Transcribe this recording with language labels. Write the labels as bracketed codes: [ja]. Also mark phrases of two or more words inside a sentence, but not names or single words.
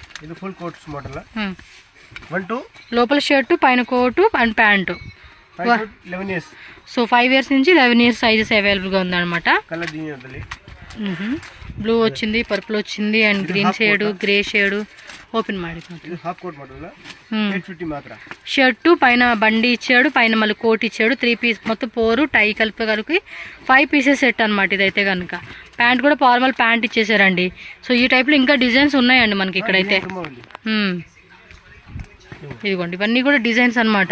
[te] ఇది [en] full coats model. [te] 1 to లోపల షర్టు, పైన కోటు అండ్ ప్యాంటు. [en] 5 to 11 years. [te] సో 5 years నుంచి 11 years సైజెస్ అవైలబుల్గా ఉందన్నమాట. కలర్ దీని బ్లూ వచ్చింది, పర్పుల్ వచ్చింది అండ్ [en] green shade, grey shade. [kn] ఓపెన్ ಮಾಡಿ [en] half coat model. [kn] 850 ಮಾತ್ರ. [te] షర్టు పైన బండి ఇచ్చాడు, పైన మళ్ళీ కోట్ ఇచ్చాడు. 3 పీస్ మొత్తం 4 టై కలిపి 5 [en] pieces set [te] అనమాట ఇదైతే కనుక. ప్యాంట్ కూడా [en] formal pant [te] ఇచ్చేసారండి. సో ఈ టైప్లో ఇంకా డిజైన్స్ ఉన్నాయండి మనకి ఇక్కడైతే. ఇదిగోండి ఇవన్నీ కూడా డిజైన్స్ అనమాట.